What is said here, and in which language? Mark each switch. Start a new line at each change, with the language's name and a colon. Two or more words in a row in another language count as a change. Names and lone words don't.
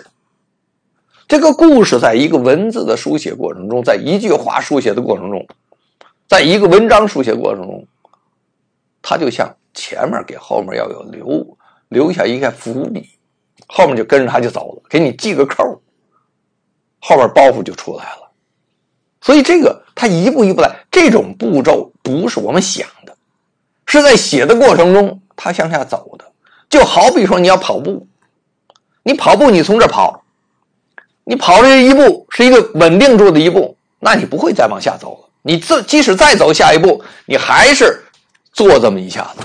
Chinese: 這個故事在一個文字的書寫過程中，在一句話書寫的過程中，在一個文章書寫過程中，它就像前面給後面要有留下一個伏筆，後面就跟着它就走了，給你繫個扣，後面包袱就出來了。所以這個它一步一步來，這種步驟不是我們想的，是在寫的過程中它向下走的。就好比说你要跑步，你跑步你從這跑，你跑这一步是一個穩定住的一步，那你不會再往下走了，你即使再走下一步，你還是做這麼一下子。